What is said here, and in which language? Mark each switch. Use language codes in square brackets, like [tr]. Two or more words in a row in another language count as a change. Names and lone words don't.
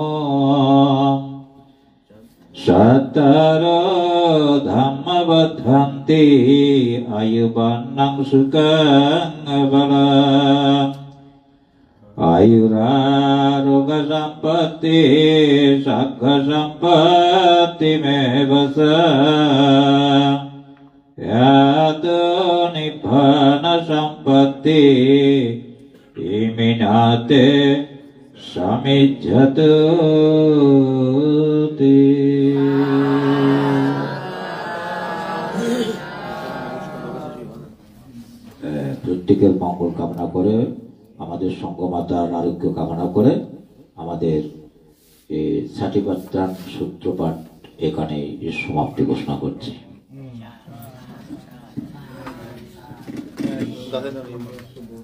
[pi] sattara dhamma vadhanti ayubannang sukang balam ayuraroga sampatti sakha sampatti mevasa yato nibbana sampatti iminate samijjatu te [bn] প্রত্যেকের মঙ্গল কামনা করে আমাদের সংঘমাতার আরোগ্য কামনা করে আমাদের এই সাটিপাত্রাণ সূত্রপাঠ এখানে সমাপ্তি ঘোষণা করছি।